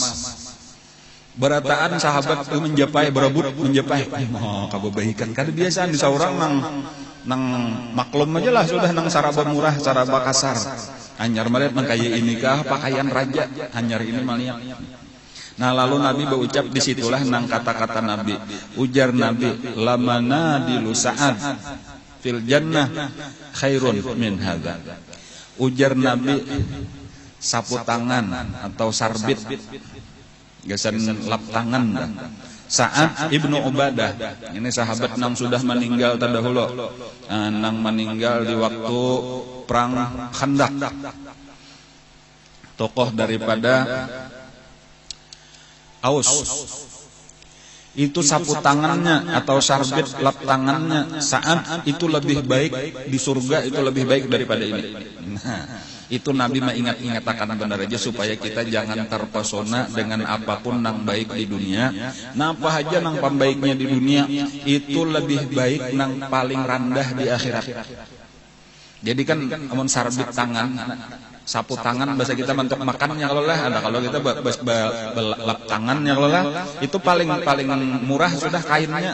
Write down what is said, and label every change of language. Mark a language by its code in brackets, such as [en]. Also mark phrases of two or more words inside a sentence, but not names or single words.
[bjn] Berataan sahabat menjapai berebut menjapai kabebaikan kada biasa di saurang nang maklum aja lah sudah nang saraba murah saraba kasar. Anyar melihat nang kayak inikah pakaian raja anyar ini malihat. Nah lalu Nabi berucap disitulah nang kata-kata Nabi. Ujar Nabi, [ar] لمناديل سعد في الجنة خير من هذا. [bjn] Ujar Nabi, sapu tangan atau sarbit, gasan lap tangan. Sa'ad ibnu Ubadah, ini sahabat nang sudah meninggal terdahulu, nang meninggal di waktu perang Khandaq. Tokoh daripada Aus. Itu sapu tangannya atau sarbit lap tangannya Sa'ad itu lebih baik di surga, itu lebih baik daripada ini. Nah, itu Nabi mengingat-ingatkan benar aja supaya kita jangan terpesona dengan apapun nang baik di dunia. Nah apa aja nang pembaiknya di dunia itu lebih baik nang paling rendah di akhirat. Jadi kan amun sarbit tangan, sapu tangan bahasa kita untuk makannya kalau lah ada, kalau kita lap tangannya kalau lah itu paling murah sudah kainnya.